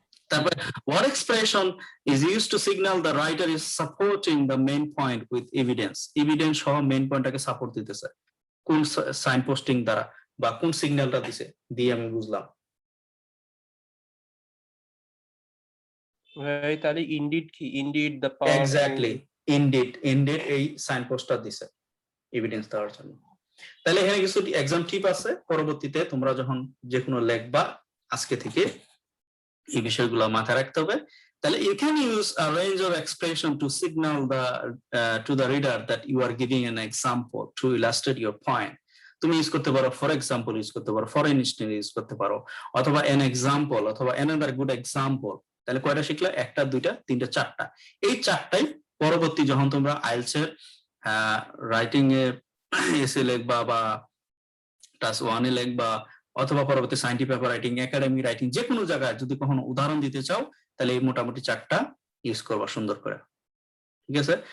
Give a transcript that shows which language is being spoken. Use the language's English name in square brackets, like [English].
[English] তারপরে what expression is used to signal the writer is supporting the main point with evidence? [Bangla] Evidence সহ main পয়েন্টটাকে support দিতেছে কোন sign posting দ্বারা বা কোন সিগন্যালটা দিছে দিয়ে আমি বুঝলাম। ভাই তাহলে ইনডিড কি? Indeed the power. Exactly, indeed এই সাইন পোস্টটা দিছে এভিডেন্স দেওয়ার জন্য। তাহলে এখানে কিছু এক্সাম টিপ আছে, পরবর্তীতে তোমরা যখন যে কোনো লেখবা আজকে থেকে এই বিষয়গুলো মাথায় রাখতে হবে। [English] তাহলে you can use a range of expression to signal to the reader that you are giving an example to illustrate your point. [Bangla] তুমি ইউজ করতে পারো ফর এক্সাম্পল, ইউজ করতে পারো ফর ইনস্ট্যান্স ইউজ করতে পারো, অথবা [English] an example [Bangla] অথবা [English] another good example। [Bangla] তাহলে কয়টা শিখলে? একটা, দুইটা, তিনটা, চারটা। এই চারটাই পরবর্তী যখন তোমরা আইএলটিএস এর রাইটিং এ এসে লিখবা বা ক্লাস 1 এ লিখবা অথবা পরবর্তী scientific paper writing, academy writing, যে কোনো জায়গায় যদি কখনো উদাহরণ দিতে চাও তাহলে এই মোটামুটি চারটা ইউজ করবা সুন্দর করে, ঠিক আছে?